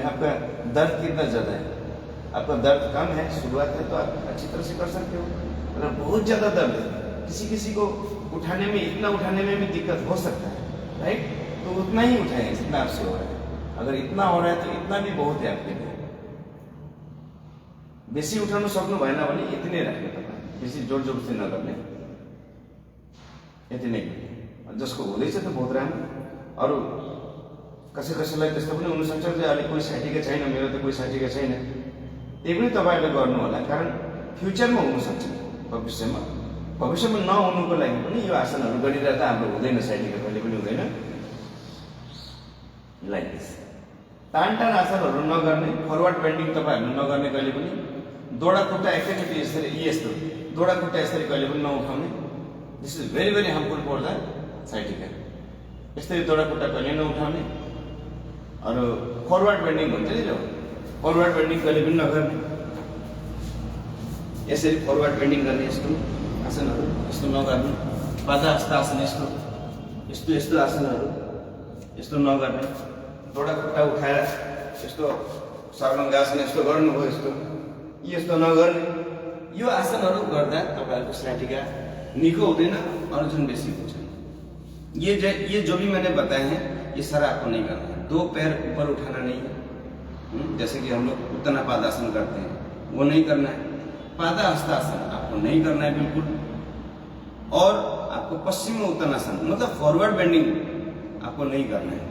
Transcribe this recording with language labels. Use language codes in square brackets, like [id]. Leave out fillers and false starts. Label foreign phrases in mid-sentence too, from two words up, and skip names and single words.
[hi] आपका दर्द कितना ज्यादा है आपका दर्द कम है शुरुआत है तो आप अच्छी तरह से कर सकते हो अगर बहुत ज्यादा दर्द है किसी को उठाने में इतना उठाने में भी दिक्कत हो सकता है राइट तो उतना ही उठाएंगे जितना आपसे हो रहा है अगर इतना हो रहा है तो इतना भी बहुत है आपके लिए [ne] बेसी उठाउन सक्नु भएन भने यति नै राख्नु तपाईं बेसी जोर जबरजस्ती नगर्ने यति नै जसको हुँदैछ त बहुत राम्रो। अरू कसैलाई त्यस्तो पनि हुनसक्छ कि अहिले कोही साइटिका छैन, मेरो त कोही साइटिका छैन, त्यही पनि तपाईँहरूले गर्नु होला, कारण फ्युचरमा हुनसक्छ, भविष्यमा नहुनुको लागि पनि यो आसनहरू गरिरहँदा हाम्रो हुँदैन, साइटिका कहिले पनि हुँदैन। [en] like this [ne] तान आसनहरू नगर्ने, [en] forward bending [ne] तपाईँहरूले नगर्ने कहिले पनि, दोडा खुट्टा एकैचोटि यसरी यस्तो दोडा खुट्टा यसरी कहिले पनि नउठाउने। [en] this is very very harmful for the sciatica. [ne] यसरी दोडा खुट्टा कहिले नउठाउने। अरू [en] forward bending [ne] हुन्छ नि, जो [en] forward bending [ne] कहिले पनि नगर्ने। यसरी [en] forward bending [ne] गर्ने यस्तो आसनहरू यस्तो नगर्ने। पादाहस्त आसन यस्तो आसनहरू यस्तो नगर्ने। दोडा खुट्टा उठाएर यस्तो सर्वाङ्गासन यस्तो गर्नुभयो, यस्तो नगर्ने। यो आसनहरू गर्दा तपाईँहरूको साइटिका निको हुँदैन, अर्जुन बेसी हुन्छ। [hi] ये जो भी मैंने बताए हैं ये सारा आपको नहीं करना है। 2 पैर ऊपर उठाना नहीं है, जैसे कि हम लोग उत्तना पादासन करते हैं, वो नहीं करना है। पादाहस्तासन आपको नहीं करना है बिल्कुल। और आपको पश्चिम उत्तनासन मतलब [en] forward bending [hi] आपको नहीं करना है।